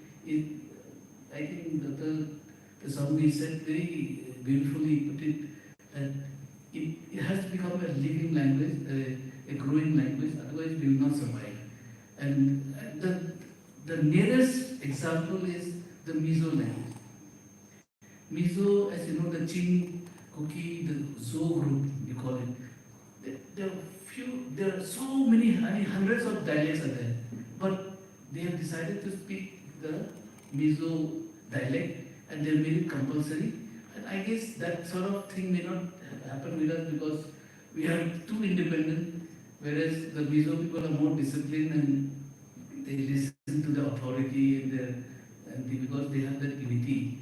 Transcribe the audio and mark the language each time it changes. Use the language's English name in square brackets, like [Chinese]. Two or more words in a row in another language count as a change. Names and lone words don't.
[English] I think the somebody said very beautifully put it that it has to become a living language, a growing language. the nearest example is the Mizo land. Mizo, as you know, the Chin, Kuki, the Zo group, you call it. There are so many, hundreds of dialects are there, but they have decided to speak the Mizo dialect, and they made it compulsory. And I guess that sort of thing may not happen with us because we are too independent, whereas the Mizo people are more disciplined and they listen to the authority because they have that unity.